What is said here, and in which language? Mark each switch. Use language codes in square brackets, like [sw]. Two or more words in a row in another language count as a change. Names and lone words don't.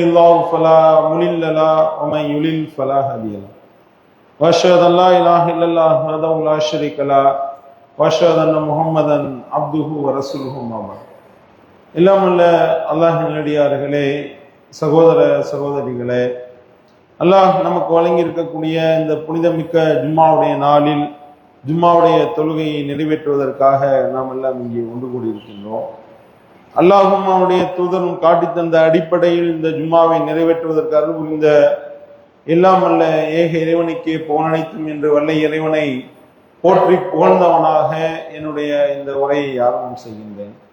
[ar] الله فلا مضل له ومن يضلل فلا هادي له وأشهد أن لا إله إلا الله وحده لا شريك له وأشهد أن محمدا عبده ورسوله أما بعد [ta] எல்லாம் உள்ள அல்லாஹ்வின் நல்லடியார்களே, சகோதர சகோதரிகளே, அல்லாஹ் நமக்கு வழங்கி இருக்கக்கூடிய இந்த புனிதமிக்க ஜும்மாவுடைய நாளில் ஜும்மாவுடைய தொழுகையை நிறைவேற்றுவதற்காக நாம் எல்லாம் இங்கே ஒன்று கூடியிருக்கின்றோம். அல்லாஹும் அவனுடைய தூதரும் காட்டி தந்த அடிப்படையில் இந்த ஜும்மாவை நிறைவேற்றுவதற்கு அருள் புரிந்த எல்லாம் அல்ல ஏக இறைவனுக்கே புகழனைத்தும் என்று வல்ல இறைவனை போற்றி புகழ்ந்தவனாக என்னுடைய இந்த உரையை ஆரம்பம் செய்கின்றேன்.